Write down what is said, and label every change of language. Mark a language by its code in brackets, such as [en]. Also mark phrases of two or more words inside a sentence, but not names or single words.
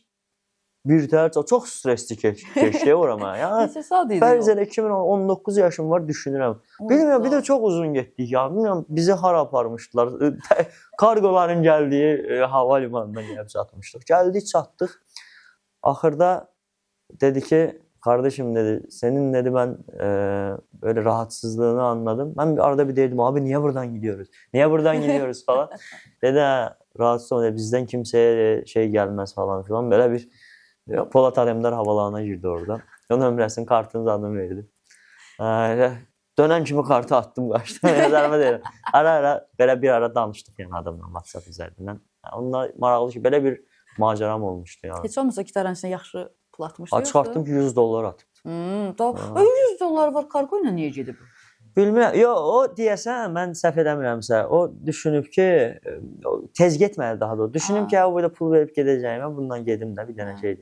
[az] Birtəhər çox stresli keçdi orama. Yəni bəzən 2019 yaşım var düşünürəm. Bilmirəm bir də çox uzun getdik ya. Bilmirəm bizi hara aparmışdılar. Kargoların gəldiyi hava limanından gəlib çatmışdıq. Gəldik çatdıq. Axırda dedi ki [tr] kardeşim dedi senin dedi ben böyle rahatsızlığını anladım. Ben arada bir dedim abi niye buradan gidiyoruz? Niye buradan gidiyoruz falan. Dedi rahatsız olma bizden kimseye şey gelmez falan filan. Böyle bir Polat Alemdar havalarına girdi orada. O nömrəsinin kartını zaten verdi. Dönen kimi kartı attım kaçtım. Ara böyle bir ara danıştık yani adamla WhatsApp üzerinden. Onunla maraqlı ki böyle bir maceram olmuştu yani. [az] Heç olmasa gitarın içine yaxşı pul atmışdı. Çıxartdım ki $100 atıb. $100 var kargo ilə niyə gedib? Bilmirəm. Yo o deyəsən mən səhv eləmirəmsə, o düşünüb ki tez getməli daha da. Düşünüb ki burada pul verib gedəcəyəm, bundan gedim də bir dənə şeydir.